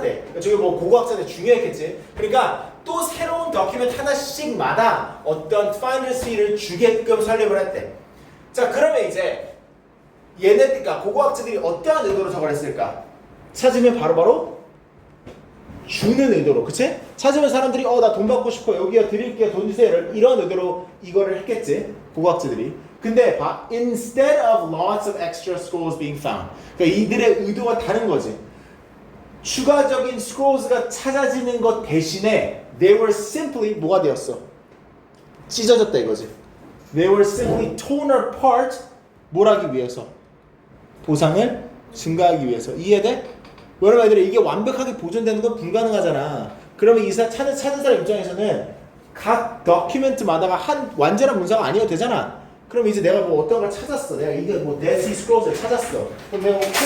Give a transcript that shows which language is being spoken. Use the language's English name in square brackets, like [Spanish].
[Korean] 그러니까 저기 뭐 고고학자들 중요했겠지. 그러니까 또 새로운 도큐멘트 하나씩마다 어떤 finder fee를 주게끔 설립을 했대. 자, 그러면 이제 그러니까 고고학자들이 어떠한 의도로 저걸 했을까? 찾으면 바로바로 주는 의도로, 그치? 찾으면 사람들이 나 돈 받고 싶어, 여기요 드릴게요, 돈 주세요, 이런 의도로 이거를 했겠지, 고고학자들이. 근데 [English] instead of lots of extra scrolls being found, [Korean] 그러니까 이들의 의도가 다른 거지. 추가적인 scrolls가 찾아지는 것 대신에 [English] they were simply [Korean] 뭐가 되었어? 찢어졌다 이거지. [English] They were simply torn apart. [Korean] 뭘 하기 위해서? 보상을 증가하기 위해서. 이해돼? 왜냐면 애들이 이게 완벽하게 보존되는 건 불가능하잖아. 그러면 찾은 사람 입장에서는 각 도큐멘트마다가 한 완전한 문서가 아니어도 되잖아. 그럼 이제 내가 뭐 어떤 걸 찾았어. 내가 이게 뭐 Dead Sea Scrolls를 찾았어. 그럼 내가